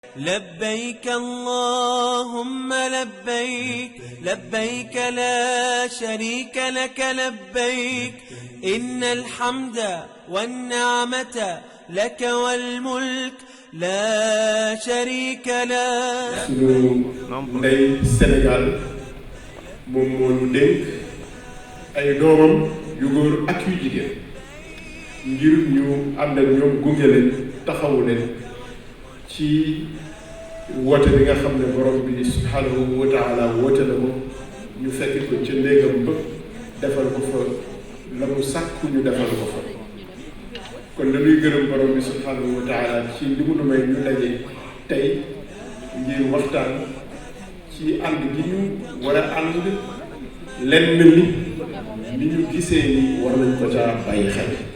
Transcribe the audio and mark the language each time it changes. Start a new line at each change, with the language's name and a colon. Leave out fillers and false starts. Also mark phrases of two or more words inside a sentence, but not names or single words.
Arabic: لبيك اللهم لبيك لبيك لا شريك لك لبيك إن الحمد والنعمة لك والملك لا شريك له.
Wolof: sunu ndey Sénégal moom moo ñu dénk ay doomam yu góor ak yu jigéen ngir ñu ànd ak ñoom gunge leen taxawu leen ci woote bi nga xam ne borom bi
Arabic: سبحانه وتعالى
Wolof: woote na ko ñu fekk ko ca néegam ba defal ko fa la mu sàkku ñu defal ko fa kon dañuy gërëm borom bi
Arabic: سبحانه وتعالى
Wolof: ci li mu nu may ñu daje tey ngir waxtaan ci ànd gi ñu war a ànd lenn ni ñu gisee ni war nañ ko ca bàyyi xel